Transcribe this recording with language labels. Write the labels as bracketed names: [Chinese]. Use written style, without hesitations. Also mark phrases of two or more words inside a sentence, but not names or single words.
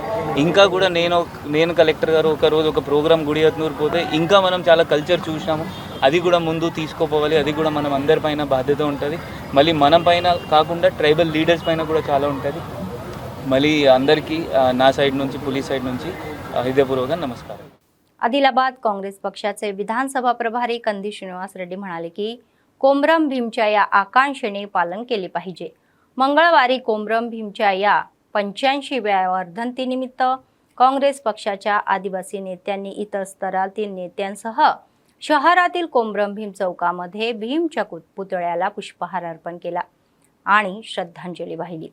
[Telugu] ఇంకా కూడా నేను కలెక్టర్ గారు ఒకరోజు ఒక ప్రోగ్రామ్ గుడియత్నూరు పోతే ఇంకా మనం చాలా కల్చర్ చూసాము. అది కూడా ముందు తీసుకోపోవాలి. అది కూడా మనం అందరిపైన బాధ్యత ఉంటుంది. మళ్ళీ మనం పైన కాకుండా ట్రైబల్ లీడర్స్ పైన కూడా చాలా ఉంటుంది. మళ్ళీ అందరికీ నా సైడ్ నుంచి, పోలీస్ సైడ్ నుంచి హృదయపూర్వక నమస్కార. [Marathi] आदिलाबाद काँग्रेस पक्षाचे विधानसभा प्रभारी कंदी श्रीनिवास रेड्डी म्हणाले की कोमरम भीमच्या या आकांक्षेने पालन केले पाहिजे. मंगळवारी कोमरम भीमच्या या 85व्या वर्धंतीनिमित्त काँग्रेस पक्षाच्या आदिवासी नेत्यांनी इतर स्तरातील नेत्यांसह शहरातील कोमरम भीम चौकामध्ये भीमच्या पुतळ्याला पुष्पहार अर्पण केला आणि श्रद्धांजली वाहिली.